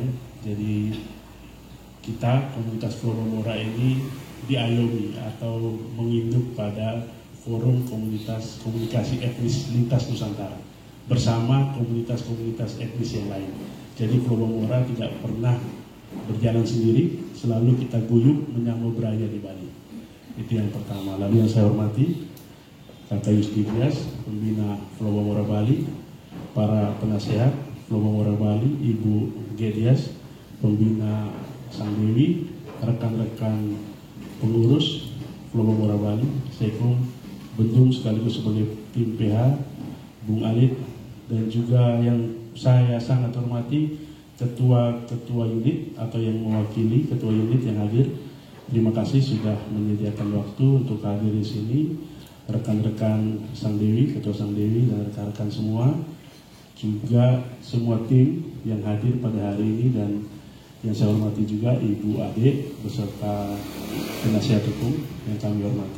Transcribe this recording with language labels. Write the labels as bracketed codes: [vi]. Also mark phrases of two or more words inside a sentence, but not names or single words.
[id] Jadi kita komunitas Pulau Bambora ini diayomi atau menginduk pada Forum Komunikasi Etnis Lintas Nusantara bersama komunitas-komunitas etnis yang lain. Jadi Pulau Bambora tidak pernah berjalan sendiri, selalu kita guyup menyambut beraya di Bali. Itu yang pertama. Lalu yang saya hormati Kakak Yustidias, pembina Pulau Bambora Bali, para penasehat Pulau Bambora Bali, Ibu Gedias, pembina Sang Dewi, rekan-rekan pengurus Pulau Bambora Bali, Sekum Bendung sekaligus sebagai tim PH, Bung Alit, dan juga yang saya sangat hormati ketua unit atau yang mewakili ketua unit yang hadir. Terima kasih sudah menyediakan waktu untuk hadir di sini. Rekan-rekan Sang Dewi, Ketua Sang Dewi, dan rekan-rekan semua, juga semua tim yang hadir pada hari ini, dan yang saya hormati juga Ibu Ade beserta penasihat hukum yang kami hormati.